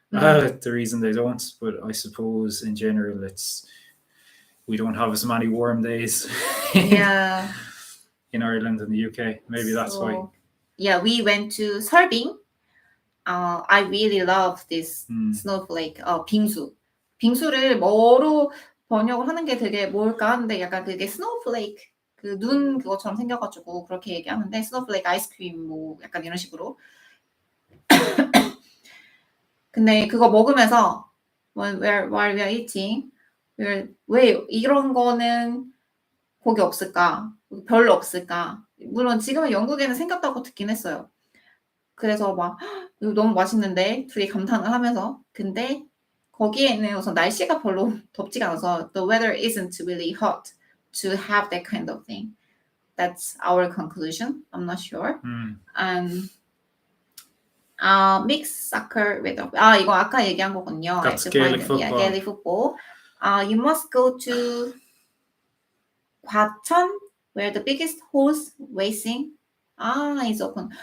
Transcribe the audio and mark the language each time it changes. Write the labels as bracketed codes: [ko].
[en] The reason they don't, but I suppose in general we don't have as many warm days. Yeah. In Ireland and the UK, maybe that's why. Yeah, we went to 설빙. I really love this snowflake. [ko] 빙수. 빙수를 뭐로 번역을 하는 게 되게 뭘까 하는데 약간 그게 snowflake 그 눈 그것처럼 생겨가지고 그렇게 얘기하는데 snowflake 아이스크림 뭐 약간 이런 식으로. 근데 그거 먹으면서 [en] while we are eating, [ko] 왜 이런 거는 거기 없을까? 별로 없을까? 물론 지금은 영국에는 생겼다고 듣긴 했어요. 그래서 막 이거 너무 맛있는데 둘이 감탄을 하면서 근데 거기에는 우선 날씨가 별로 덥지가 않아서 [en] the weather isn't really hot to have that kind of thing. That's our conclusion. I'm not sure. And mixed soccer with [ko] 이거 아까 얘기한 거군요. [en] That's Gaelic football. Yeah, Gaelic football. You must go to 과천, where the biggest horse racing is open.